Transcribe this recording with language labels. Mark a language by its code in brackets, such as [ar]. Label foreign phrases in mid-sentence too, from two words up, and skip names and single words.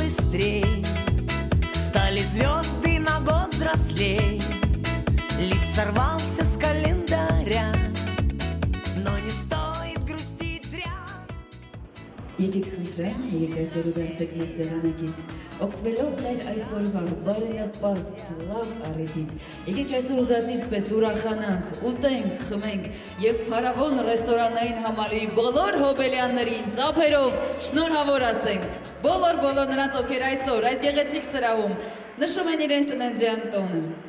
[ru] быстрей, стали звезды на год взрослей. Лист сорвался с календаря, но не стоит грустить зря. [hy] Եկեք խնդրեմ, եկեք այսօր ուդարձեք մեզ սեղանակից, օգտվելով մեր այսօրվա բարենպաստ լավ առիթից, եկեք այսօր ուզածից պես ուրախանանք, ուտենք, խմենք և փարավոն ռեստորանային համալիրի բոլոր հոբելյաններին ծափերով շնորհավոր ասենք, բոլոր նրանց, ովքեր այսօր այս գեղեցիկ սրահում նշում են իրենց ծննդյան տոնը։